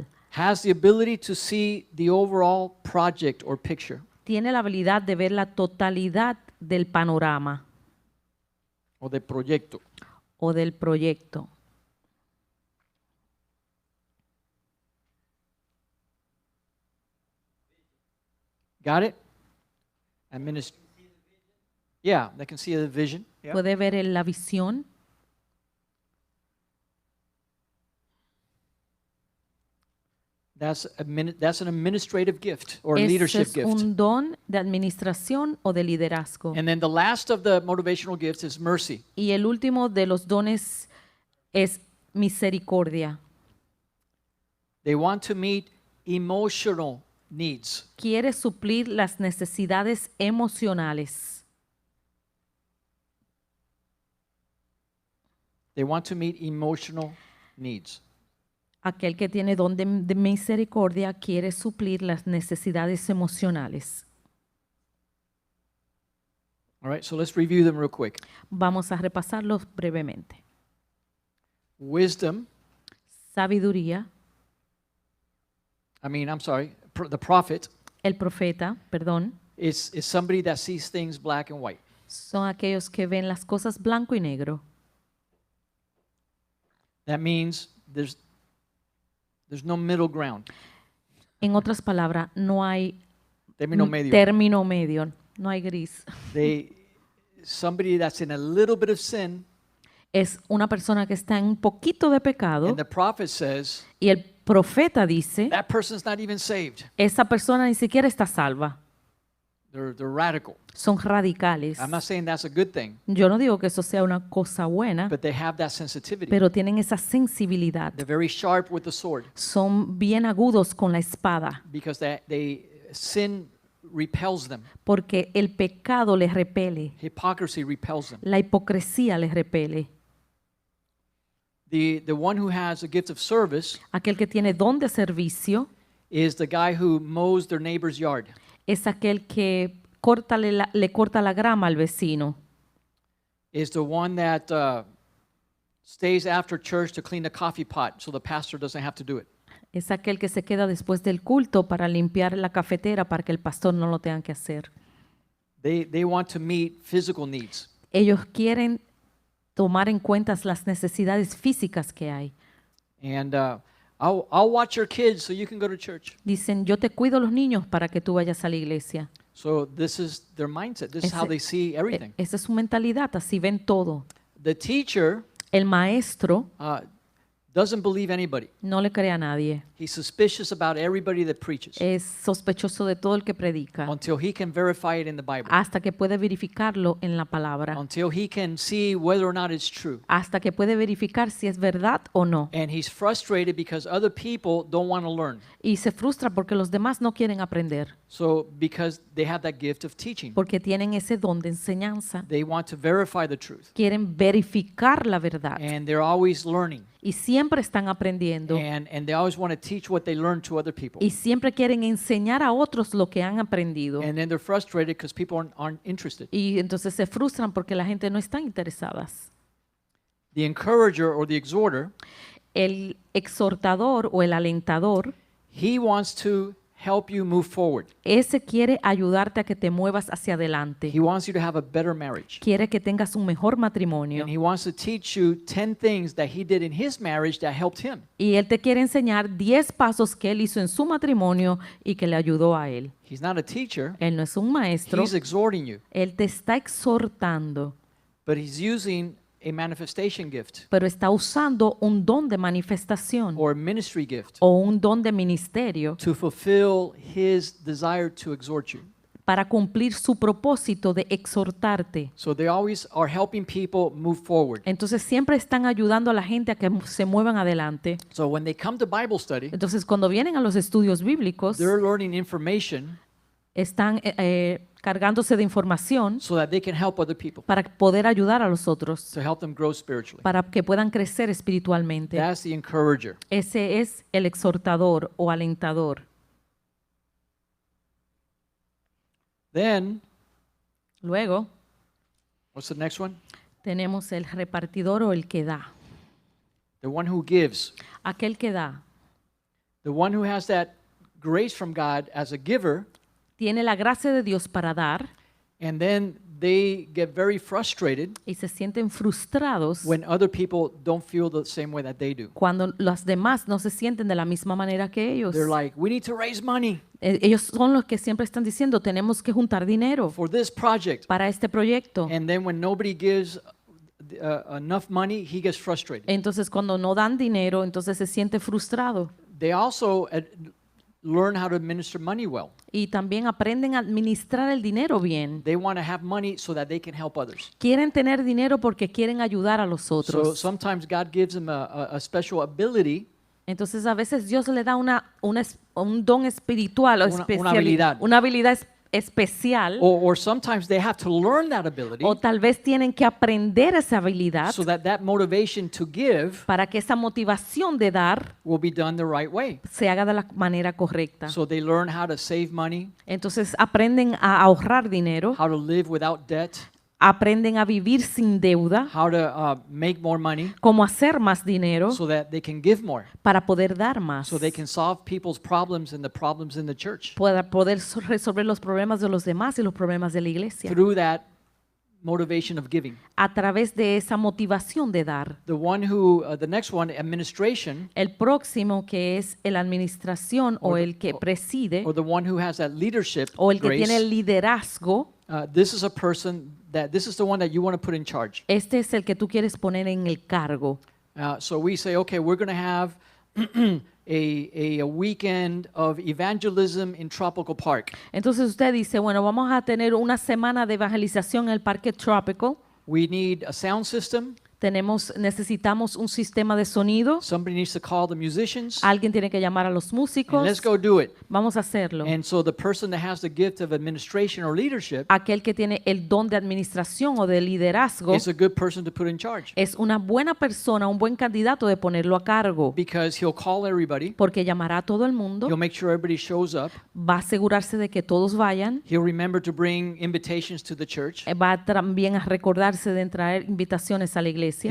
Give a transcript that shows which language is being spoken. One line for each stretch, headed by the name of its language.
English: Has the ability to see the overall project or picture
Spanish: Tiene la habilidad de ver la totalidad del panorama
English: or the proyecto.
Spanish: o del proyecto.
English: Got it? Yeah, they can see the vision. Yeah.
Spanish: Puede ver la visión.
English: That's an administrative gift or
Spanish: Ese
English: leadership
Spanish: es
English: gift.
Spanish: un don de administración o de liderazgo.
English: And then the last of the motivational gifts is mercy.
Spanish: Y el último de los dones es misericordia.
English: They want to meet emotional needs.
Spanish: Quiere suplir las necesidades emocionales.
English: They want to meet emotional needs.
Spanish: Aquel que tiene don de misericordia quiere suplir las necesidades emocionales.
English: All right, so let's review them real quick.
Spanish: Vamos a repasarlos brevemente.
English: Wisdom,
Spanish: Sabiduría,
English: the prophet
Spanish: el profeta, perdón,
English: is somebody that sees things black and white.
Spanish: son aquellos que ven las cosas blanco y negro.
English: That means there's no middle ground.
Spanish: En otras palabras, no hay Término medio. término medio, no hay gris.
English: Somebody that's in a little bit of sin,
Spanish: Es una persona que está en un poquito de pecado
English: and the prophet says
Spanish: y el profeta dice,
English: that person's not even saved.
Spanish: esa persona ni siquiera está salva.
English: They're radical.
Spanish: Son radicales.
English: I'm not saying that's a good thing,
Spanish: Yo no digo que eso sea una cosa buena,
English: but they have that sensitivity.
Spanish: pero tienen esa sensibilidad.
English: They're very sharp with the sword
Spanish: Son bien agudos con la espada,
English: because sin repels them.
Spanish: porque el pecado les repele,
English: Hypocrisy repels them.
Spanish: la hipocresía les repele.
English: The one who has a gift of service
Spanish: Aquel que tiene don de servicio
English: is the guy who mows their neighbor's yard.
Spanish: es aquel que le corta la grama al vecino.
English: Is the one that stays after church to clean the coffee pot so the pastor doesn't have to do it.
Spanish: Es aquel que se queda después del culto para limpiar la cafetera para que el pastor no lo tenga que hacer.
English: They want to meet physical needs.
Spanish: Ellos quieren tomar en cuenta las necesidades físicas que hay.
English: And I'll watch your kids so you can go to church.
Spanish: Dicen, yo te cuido los niños para que tú vayas a la iglesia.
English: So this is their mindset. This is how they see everything.
Spanish: Esa es su mentalidad, así ven todo.
English: The teacher
Spanish: El maestro
English: doesn't believe anybody.
Spanish: no le cree a nadie.
English: He's suspicious about everybody that preaches
Spanish: Es sospechoso de todo el que predica
English: until he can verify it in the Bible,
Spanish: hasta que puede verificarlo en la palabra,
English: until he can see whether or not it's true.
Spanish: hasta que puede verificar si es verdad o no.
English: And he's frustrated because other people don't want to learn.
Spanish: Y se frustra porque los demás no quieren aprender,
English: So because they have that gift of teaching,
Spanish: porque tienen ese don de enseñanza.
English: they want to verify the truth.
Spanish: Quieren verificar la verdad
English: And they're always learning.
Spanish: y siempre están aprendiendo
English: And they always want to teach what they learned to other people.
Spanish: y siempre quieren enseñar a otros lo que han aprendido.
English: And then they're frustrated because people aren't interested.
Spanish: Y entonces se frustran porque la gente no está interesada.
English: The encourager or the exhorter,
Spanish: El exhortador o el alentador,
English: he wants to help you move forward.
Spanish: ese quiere ayudarte a que te muevas hacia adelante.
English: He wants you to have a better marriage.
Spanish: Quiere que tengas un mejor matrimonio.
English: And he wants to teach you 10 things that he did in his marriage that helped him.
Spanish: Y él te quiere enseñar 10 pasos que él hizo en su matrimonio y que le ayudó a él.
English: He's not a teacher.
Spanish: Él no es un maestro,
English: He's exhorting you.
Spanish: él te está exhortando,
English: But he's using a manifestation gift
Spanish: pero está usando un don de manifestación
English: or a ministry gift
Spanish: o un don de ministerio
English: to fulfill his desire to exhort you.
Spanish: para cumplir su propósito de exhortarte.
English: So they always are helping people move forward.
Spanish: Entonces siempre están ayudando a la gente a que se muevan adelante.
English: So when they come to Bible study,
Spanish: Entonces cuando vienen a los estudios bíblicos,
English: they're learning information
Spanish: están cargándose de información
English: so that they can help other people,
Spanish: para poder ayudar a los otros,
English: to help them grow spiritually.
Spanish: para que puedan crecer espiritualmente.
English: That's the encourager.
Spanish: Ese es el exhortador o alentador.
English: Then,
Spanish: Luego
English: what's the next one?
Spanish: tenemos el repartidor o el que da.
English: The one who gives.
Spanish: Aquel que da
English: The one who has that grace from God as a giver,
Spanish: tiene la gracia de Dios para dar
English: and then they get very frustrated
Spanish: y se sienten frustrados
English: when other people don't feel the same way that they do.
Spanish: cuando los demás no se sienten de la misma manera que ellos.
English: They're like, we need to raise money
Spanish: Ellos son los que siempre están diciendo, tenemos que juntar dinero
English: for this project.
Spanish: para este proyecto.
English: And then when nobody gives enough money, he gets frustrated.
Spanish: Entonces cuando no dan dinero, entonces se siente frustrado.
English: They also learn how to administer money well.
Spanish: Y también aprenden a administrar el dinero bien.
English: They want to have money so that they can help others.
Spanish: Quieren tener dinero porque quieren ayudar a los
English: So
Spanish: otros.
English: sometimes God gives them a special ability,
Spanish: Entonces a veces Dios le da un don espiritual o Una habilidad. una habilidad especial,
English: or sometimes they have to learn that ability
Spanish: o tal vez tienen que aprender esa habilidad
English: so that that motivation to give
Spanish: para que esa motivación de dar
English: will be done the right way.
Spanish: se haga de la manera correcta.
English: So they learn how to save money,
Spanish: Entonces aprenden a ahorrar dinero,
English: how to live without debt,
Spanish: aprenden a vivir sin deuda,
English: how to make more money
Spanish: cómo hacer más dinero
English: so that they can give more,
Spanish: para poder dar más,
English: so they can solve people's problems and the problems in the church
Spanish: para poder resolver los problemas de los demás y los problemas de la iglesia
English: through that motivation of giving.
Spanish: a través de esa motivación de dar.
English: The one who, the next one, administration,
Spanish: El próximo, que es la administración o
English: Or the-
Spanish: el que preside
English: or the one who has that leadership
Spanish: o el que
English: grace,
Spanish: tiene el liderazgo,
English: this is a person this is the one that you want to put in charge.
Spanish: este es el que tú quieres poner en el cargo.
English: So we say, okay, we're going to have a weekend of evangelism in Tropical Park.
Spanish: Entonces usted dice, bueno, vamos a tener una semana de evangelización en el Parque Tropical.
English: We need a sound system.
Spanish: Necesitamos un sistema de sonido.
English: Somebody needs to call the musicians.
Spanish: Alguien tiene que llamar a los
English: And
Spanish: músicos.
English: let's go do it.
Spanish: Vamos a hacerlo.
English: And so the person that has the gift of administration or leadership
Spanish: Aquel que tiene el don de administración o de liderazgo
English: is a good person to put in charge
Spanish: es una buena persona, un buen candidato de ponerlo a cargo,
English: because he'll call everybody.
Spanish: porque llamará a todo el mundo,
English: He'll make sure everybody shows up.
Spanish: va a asegurarse de que todos vayan,
English: He'll remember to bring invitations to the church.
Spanish: va también a recordarse de traer invitaciones a la iglesia,